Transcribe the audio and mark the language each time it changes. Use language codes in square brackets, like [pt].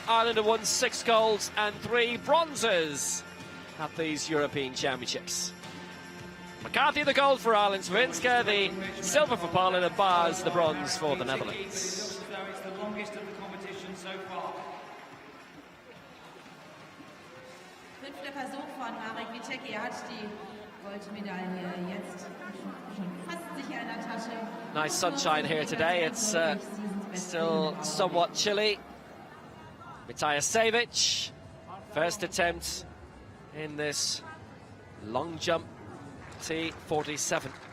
[en] Ireland have won 6 golds and 3 bronzes at these European Championships. McCarthy the gold for Ireland, Swirinska the silver for Poland, and Bars the bronze for the Netherlands. It's the longest of the competition so far. [de] 5. Versuch von Marek Vitecki. Er hat die Goldmedaille jetzt schon fast sicher in der Tasche. [en] Nice sunshine here today. It's still somewhat chilly. Mitaja Sevic, first attempt in this long jump T47.